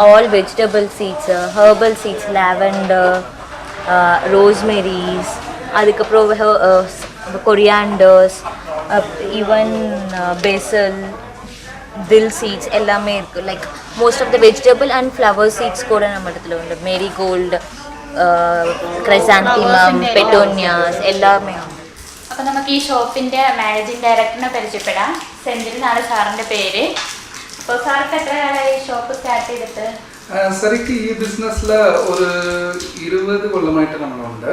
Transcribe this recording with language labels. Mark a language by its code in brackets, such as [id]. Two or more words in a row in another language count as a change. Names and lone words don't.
[en] all vegetable seeds, herbal seeds, [ta] லாவெண்டர், ரோஸ்மெரிஸ், அதுக்கப்புறம் கொரியாண்டர்ஸ், ஈவன் பெசல், [en] dill seeds [ta] எல்லாமே இருக்குது. லைக் [en] most of the vegetable and flower seeds [ta] கூட நம்ம இடத்துல உண்டு. மேரிகோல்டு, [ml] ക്രൈസാന്തിമം, പെറ്റോണിയാസ് എല്ലാമേ. അപ്പോൾ നമുക്ക് ഈ ഷോപ്പിൻ്റെ മാനേജിങ് ഡയറക്ടറിനെ പരിചയപ്പെടാം. സെന്തിൽ എന്നാണ് സാറിൻ്റെ പേര്. അപ്പോൾ സാർക്ക് എത്ര കാലമായി [en] shop start [ml] ചെയ്തിട്ട്? ശരിക്കും ഈ ബിസിനസ്സിൽ ഒരു 20 കൊല്ലമായിട്ട് നമ്മളുണ്ട്.